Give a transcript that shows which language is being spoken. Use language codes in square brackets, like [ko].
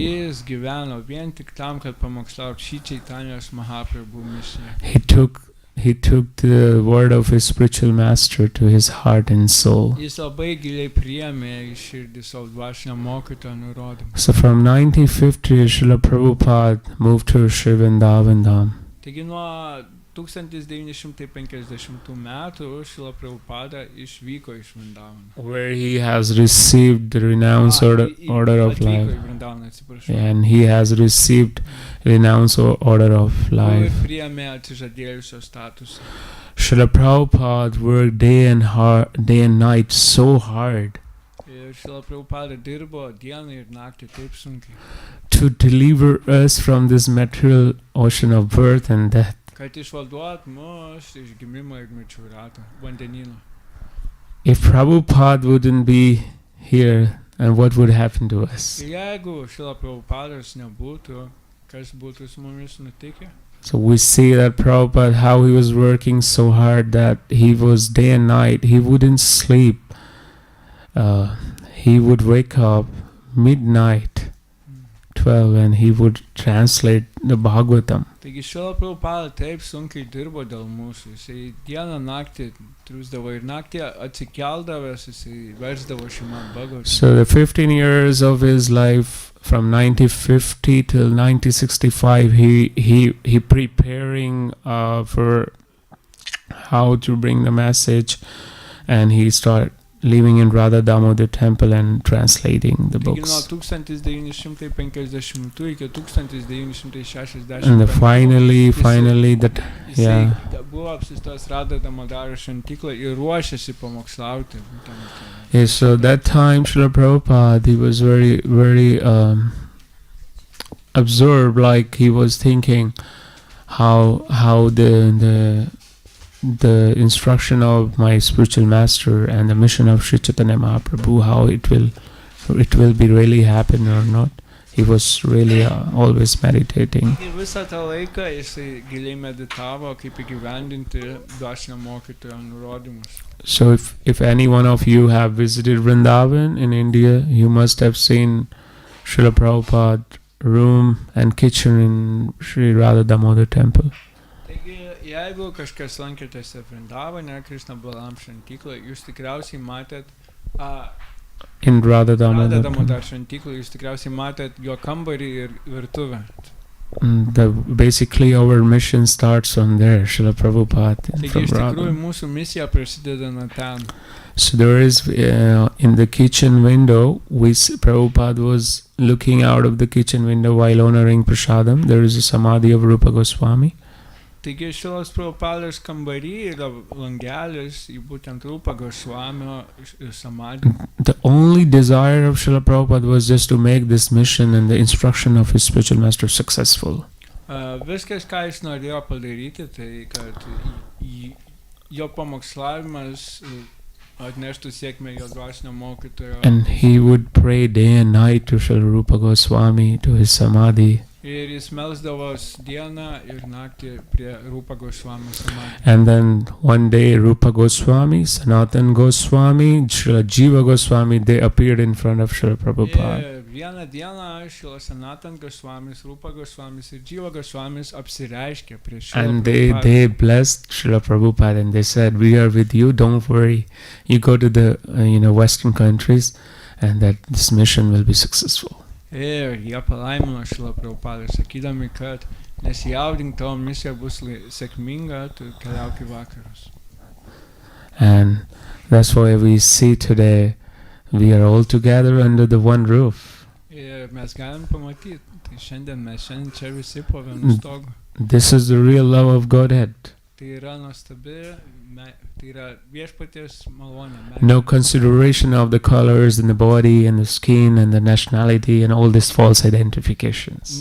[lt] Jis gyveno vien tik tam, kad pamokslautų Šri Čaitanijos Mahaprabhu misiją. [en] He took the word of his spiritual master to his heart and soul. [lt] Jis labai giliai priėmė į širdį savo dvasinio mokytojo nurodymus. [en] So from 1950, Srila Prabhupada moved to Sri Vrindavan Dham. [lt] Taigi nuo 1950 metų Šrila Prabhupada išvyko iš Vrindavano. [en] Where he has received the renounced order of [lt] Atvyko [en] life. [lt] į Vrindavan, atsiprašau. [en] And he has received renounced order of life. [lt] Ir priėmė atsižadėjusio statusą. [en] Srila Prabhupada worked day and night so hard [lt] Ir Šrila Prabhupada dirbo dieną ir naktį taip sunkiai, [en] to deliver us from this material ocean of birth and death. [lt] kad išvaduot mus iš gimimo ir mirčių rato, vandenyno. [en] If Prabhupada wouldn't be here, and what would happen to us? [lt] Ir jeigu Šrila Prabhupadas nebūtų, kas būtų su mumis nutikę? [en] So we see that Prabhupada, how he was working so hard that he was day and night, he wouldn't sleep. He would wake up midnight 12 and he would translate the Bhagavatam. [lt] Taigi Šrila Prabhupada taip sunkiai dirbo dėl mūsų. Jisai dieną naktį triūsdavo ir naktį atsikeldavęs, jisai versdavo Šrimad Bhagavatam. [en] So the 15 years of his life, from 1950 till 1965, he preparing for how to bring the message, and he started living in Radha Damodar temple and translating the [lt] Taigi nuo [en] books. [lt] 1950 iki 1960 [en] And finally that [lt] jisai buvo apsistojęs Radha Damodar šventykloje ir ruošėsi pamokslauti. [en] yes, so that time Srila Prabhupada, he was very, very absorbed, like he was thinking how the instruction of my spiritual master and the mission of Sri Chaitanya Mahaprabhu, how it will be really happen or not. He was really always meditating. [lt] Ir visą tą laiką jisai giliai meditavo, kaip įgyvendinti dvasinio mokytojo nurodymus. [en] So if any one of you have visited Vrindavan in India, you must have seen Srila Prabhupada room and kitchen in Sri Radha Damodar temple. [lt] Taigi, jeigu kažkas lankėtės Vrindavane, Krishna Balam šventykloje, jūs tikriausiai matėt [en] In Radha Damodar temple. [lt] Damodar šventykloje, jūs tikriausiai matėt jo kambarį ir virtuvę. [en] Basically our mission starts from there, Srila Prabhupada. [lt] Taigi, [en] From [lt] iš tikrųjų, [en] Radha. [lt] mūsų misija prasideda nuo ten. [en] So there is in the kitchen window, Prabhupada was looking out of the kitchen window while honoring prasadam. There is a samadhi of Rupa Goswami. [lt] Taigi, Šrilos Prabhupados kambarį yra langelis į būtent Rupa Goswamio samadį. [en] The only desire of Srila Prabhupada was just to make this mission and the instruction of his spiritual master successful. [lt] Viskas, ką jis norėjo padaryti, tai kad jo pamokslavimas atneštų sėkmę jo dvasinio mokytojo. [en] And he would pray day and night to Srila Rupa Goswami, to his samadhi. [lt] Ir jis melsdavos dieną ir naktį prie Rupa Goswami samadhi. [en] And then one day Rupa Goswami, Sanatan Goswami, Srila Jiva Goswami, they appeared in front of Srila Prabhupada. [lt] Ir vieną dieną Srila Sanatan Goswamis, Rupa Goswamis ir Jiva Goswamis apsireiškė prieš Srila [en] And [lt] Prabhupada. [en] they blessed Srila Prabhupada and they said, we are with you, don't worry. You go to the Western countries and that this mission will be successful. [lt] Ir jie palaimino Srila Prabhupada, sakydami, kad nesijaudink, tavo misija bus sėkminga, tu keliauk į vakarus. [en] And that's why we see today we are all together under the one roof. [lt] Ir mes galim pamatyti, tai šiandien čia visi po vienu stogu. [en] This is the real love of Godhead. [lt] Tai yra nuostabi, tai yra viešpaties malonė. [en] No consideration of the colors and the body and the skin and the nationality and all these false identifications.